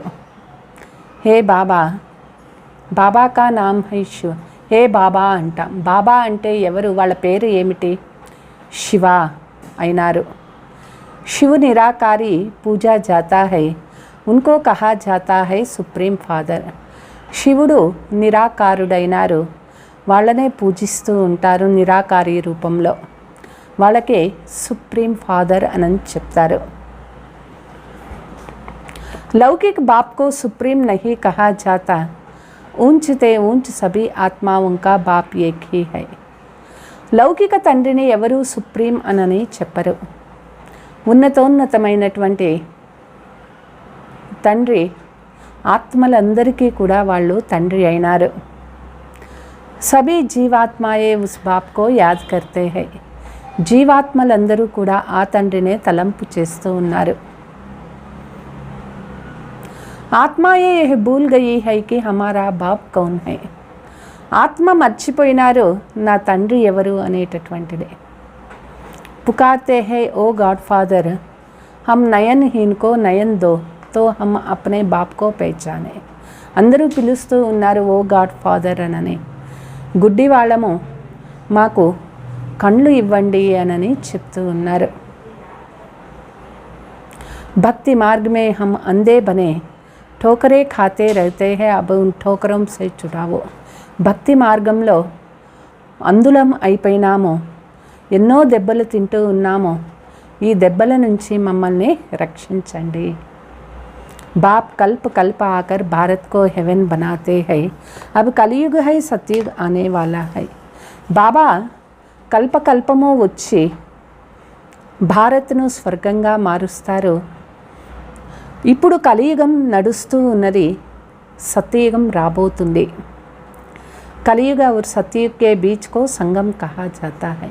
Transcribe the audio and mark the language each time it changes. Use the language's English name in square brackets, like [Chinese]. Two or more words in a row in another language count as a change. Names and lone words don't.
[Hindi] हे बाबा. बाबा का नाम है शिव. [Telugu] హే బాబా అంటాం. బాబా అంటే ఎవరు? వాళ్ళ పేరు ఏమిటి? శివ అయినారు. [Hindi] शिव निराकारी पूजा जाता है, उनको कहा जाता है [English] supreme father. [Telugu] శివుడు నిరాకారుడైనారు, వాళ్ళనే పూజిస్తూ ఉంటారు నిరాకారి రూపంలో. వాళ్ళకే [English] supreme father [Telugu] అని చెప్తారు. [Hindi] लौकिक बाप को सुप्रीम नहीं कहा जाता, ऊंच ते ऊंच सभी आत्माओं का बाप एक ही है. [Telugu] లౌకిక తండ్రిని ఎవరు సుప్రీం అనని చెప్పరు. ఉన్నతోన్నతమైనటువంటి తండ్రి ఆత్మలందరికీ కూడా వాళ్ళు తండ్రి అయినారు. [Hindi] सभी जीवात्माएँ उस बाप को याद करते हैं. [Telugu] జీవాత్మలందరూ కూడా ఆ తండ్రినే తలంపు చేస్తూ ఉన్నారు. [Hindi] आत्माएँ यह भूल गई है कि हमारा बाप कौन है. [Telugu] ఆత్మ మర్చిపోయినారు నా తండ్రి ఎవరు అనేటటువంటిది. [Hindi] पुकारते हैं ओ [English] God father, [Hindi] हम नयनहीन को नयन दो तो हम अपने बाप को पहचाने. [Telugu] అందరూ పిలుస్తూ ఉన్నారు ఓ [English] God father [Telugu] అనని. గుడ్డి వాళ్ళము మాకు కళ్ళు ఇవ్వండి అనని చెప్తూ ఉన్నారు. [Hindi] भक्ति मार्ग में हम अंधे बने, ठोकरे खाते रहते हैं, अब उन ठोकरों से छुड़ाओ. [Telugu] భక్తి మార్గంలో అందులం అయిపోయినాము, ఎన్నో దెబ్బలు తింటూ ఉన్నాము, ఈ దెబ్బల నుంచి మమ్మల్ని రక్షించండి. [Hindi] बाप कल्प कल्प आकर भारत को हेवन बनाते हैं, अब कलियुग है सतयुग आने वाला है. [Telugu] బాబా కల్పకల్పము వచ్చి భారత్ను స్వర్గంగా మారుస్తారు. ఇప్పుడు కలియుగం నడుస్తూ ఉన్నది, సత్యయుగం రాబోతుంది. [Hindi] కలియుగ और सतयुग के बीच को సంగం कहा जाता है.